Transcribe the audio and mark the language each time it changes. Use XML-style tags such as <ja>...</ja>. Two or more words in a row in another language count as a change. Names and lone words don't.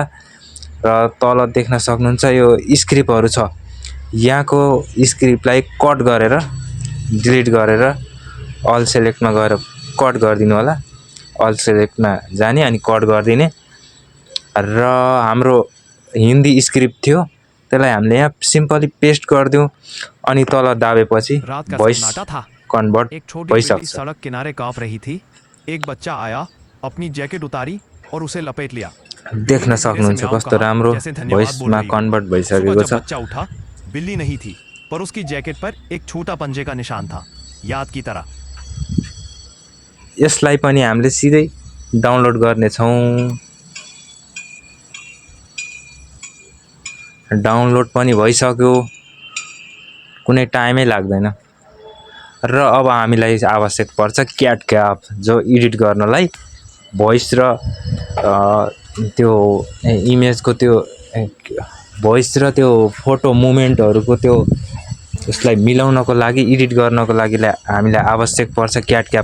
<ne>र तल देख्न सक्नुहुन्छ यो स्क्रिप्टहरू छ, यहाँको</ne> <en>script cut</en> <ne>गरेर डिलिट गरेर</ne> <en>all select</en> <ne>गएर कट गरिदिनु होला।</ne> <en>all select</en> <ne>जाने अनि कट गरिदिने र हाम्रो हिन्दी स्क्रिप्ट थियो त्यसलाई हामीले यहाँ</ne> <en>simply paste</en> <ne>गरिदिउँ अनि तल दाबेपछि</ne> <hi>रात का</hi> <ne>भोइस</ne> <hi>सन्नाटा था।</hi> <ne>कन्भर्ट</ne> <hi>एक छोटी बिल्ली</hi> <ne>भइसक्छ।</ne> <hi>सड़क किनारे कांप रही थी। एक बच्चा आया, अपनी जैकेट उतारी और उसे लपेट लिया।</hi> <ne>देख्न सक्नुहुन्छ कस्तो राम्रो</ne> <en>voice convert</en> <ne>भइसकेको छ।</ne> <hi>बच्चा उठा, बिल्ली नहीं थी, पर उसकी जैकेट पर एक छोटा पंजे का निशान था, याद की तरह।</hi> <ne>यसलाई पनि हामीले सिधै डाउनलोड गर्नेछौँ। डाउनलोड पनि भइसक्यो, कुनै टाइमै लाग्दैन। र अब हामीलाई आवश्यक पर्छ क्याटक्याप, जो एडिट गर्नलाई भोइस र त्यो इमेजको त्यो भोइस र त्यो</ne> <en>photo movements</en> <ne>त्यो यसलाई मिलाउनको लागि, एडिट गर्नको लागि हामीलाई आवश्यक पर्छ क्याटक्याप।</ne>